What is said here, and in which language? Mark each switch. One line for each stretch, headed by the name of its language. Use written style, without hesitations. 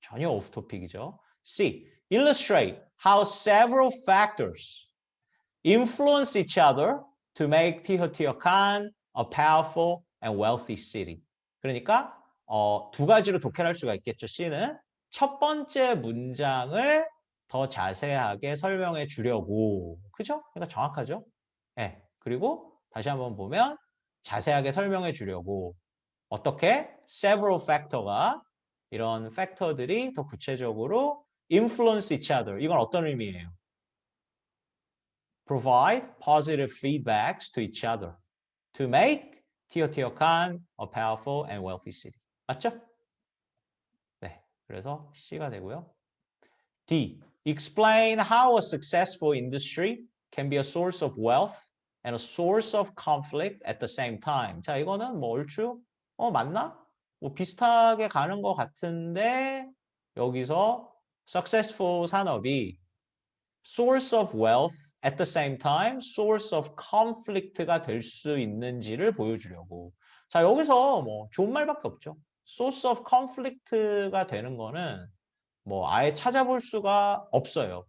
Korean: 전혀 오프토픽이죠. C.
English: Illustrate how several factors influence each other to make 티어칸 a powerful and wealthy city.
Korean: 그러니까 두 가지로 독해할 수가 있겠죠. C는 첫 번째 문장을 더 자세하게 설명해 주려고. 그죠? 그러니까 정확하죠? 네. 그리고 다시 한번 보면 자세하게 설명해 주려고 어떻게
English: several factor
Korean: 가 이런 팩터들이 더 구체적으로
English: influence each other.
Korean: 이건 어떤 의미예요?
English: Provide positive feedbacks to each other to make Teotihuacan a powerful and wealthy city.
Korean: 맞죠? 네, 그래서 C가 되고요. D.
English: Explain how a successful industry can be a source of wealth and a source of conflict at the same time.
Korean: 자, 이거는 뭐 얼추 맞나? 뭐 비슷하게 가는 것 같은데 여기서 successful 산업이
English: source of wealth at the same time source of conflict
Korean: 가 될 수 있는지를 보여주려고. 자, 여기서 뭐 좋은 말밖에 없죠.
English: source of conflict
Korean: 가 되는 거는 뭐 아예 찾아볼 수가 없어요.